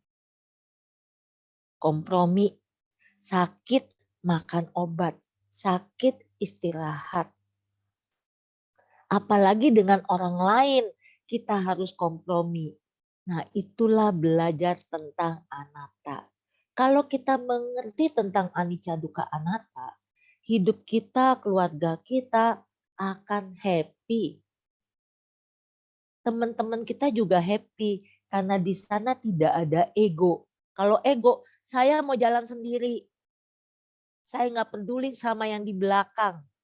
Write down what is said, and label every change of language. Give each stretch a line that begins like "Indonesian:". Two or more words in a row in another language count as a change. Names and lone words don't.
Indonesian: Kompromi. Sakit, makan obat. Sakit, istirahat. Apalagi dengan orang lain, kita harus kompromi. Nah, itulah belajar tentang anatta. Kalau kita mengerti tentang
Pali: anicca dukkha anatta,
Indonesian: hidup kita, keluarga kita akan happy. Teman-teman kita juga happy karena di sana tidak ada ego. Kalau ego, saya mau jalan sendiri. Saya nggak peduli sama yang di belakang.